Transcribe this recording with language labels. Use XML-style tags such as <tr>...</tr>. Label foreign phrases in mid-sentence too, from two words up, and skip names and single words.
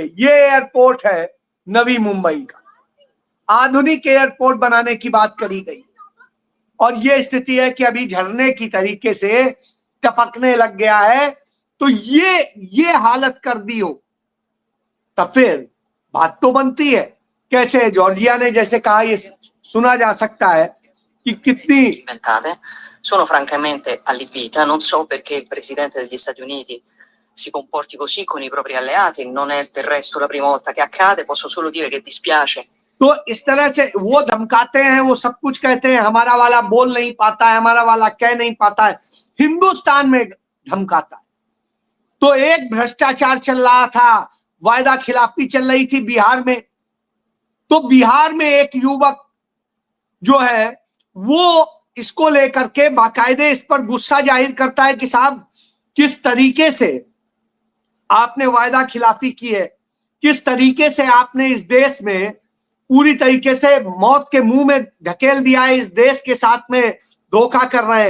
<hi>ये एयरपोर्ट है नवी मुंबई का, आधुनिक एयरपोर्ट बनाने की बात करी गई, और ये स्थिति है कि अभी झरने की तरीके से टपकने लग गया है। तो ये हालत कर दी हो, तब फिर बात तो बनती है। कैसे जॉर्जिया ने जैसे कहा, ये सुना जा सकता है कि कितनी</hi> <it>inventate. Sono francamente allibita, non so perché il presidente degli Stati Uniti si comporti così con i propri alleati, non è del resto la prima volta che accade, posso solo dire che dispiace.</it> <hi>तो इस तरह से वो धमकाते हैं, वो सब कुछ कहते हैं, हमारा वाला बोल नहीं पाता है, हमारा वाला कह नहीं पाता है, हिंदुस्तान में धमकाता है। तो एक भ्रष्टाचार चल रहा था, वायदा खिलाफी चल रही थी बिहार में। तो बिहार में एक युवक जो है वो इसको लेकर के बाकायदे इस पर गुस्सा जाहिर करता है कि साहब किस तरीके से आपने वायदा खिलाफी की है, किस तरीके से आपने इस देश में पूरी तरीके से मौत के मुंह में ढकेल दिया है, इस देश के साथ में धोखा कर रहे हैं।</hi>